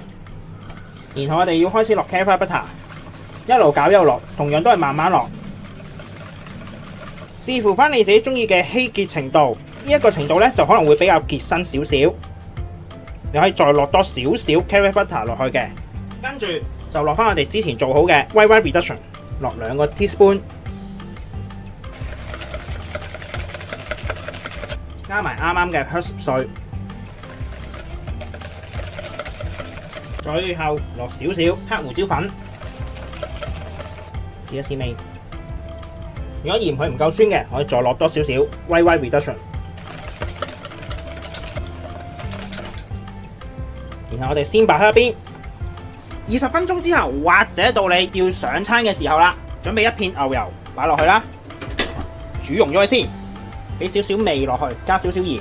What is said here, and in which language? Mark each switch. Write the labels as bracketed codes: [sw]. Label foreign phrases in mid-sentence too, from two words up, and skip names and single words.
[yue] 然後我哋要開始落 [en] caviar butter， [yue] 一路攪一路落，同樣都係慢慢落，視乎翻你自己中意嘅稀結程度。呢一個程度咧就可能會比較結身少少，你可以再落多少少 [en] caviar butter [yue] 落去嘅。跟住就落翻我哋之前做好嘅 [en] white wine reduction， [yue] 落2個 teaspoon， 加埋啱啱嘅 herbs 碎。最後落少少黑胡椒粉，試一試味。如果嫌佢唔夠酸嘅，可以再落多少少 [en] white wine reduction。 [yue] 然後我哋先擺喺一邊。20分鐘之後，或者到你要上餐嘅時候啦，準備一片牛油擺落去啦，煮溶咗佢先，俾少少味落去，加少少鹽。